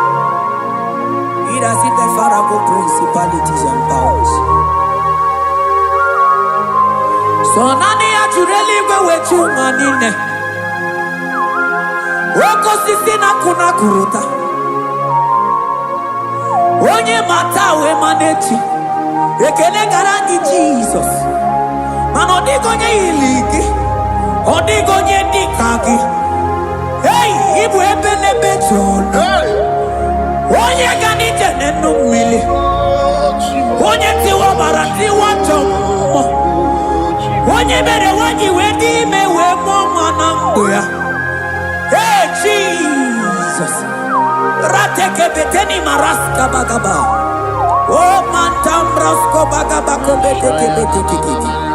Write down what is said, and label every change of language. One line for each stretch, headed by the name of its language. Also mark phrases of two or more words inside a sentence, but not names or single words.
English: He that sitteth far above principalities and powers.
Igbo: So naanị ya juru eluigwe wee chi ụwa niile. Oke osisi na-akụ na-akụrụta. Onye ma taa wee ma n'echi. Ekele gara gị Jizọs. Mana ọ dịghị onye yiri gị. Ọ dịghị onye dị ka gị. Hey, ị bụ ebe n'ebe dị ọnụ. Hey! Onye ga n'ije n'enu mmiri. Oh, Chimo. Onye tiwa ọbara, tiwa ajọ mmụọ. Oh, Chimo. Onye mere nwaanyị wee dị ime wee mụọ nwa na mkpụ ya.
English: Hey, Jesus. Ratekebeteni maraska bagaba. Oh, mantambrasko bagaba kobetekebete.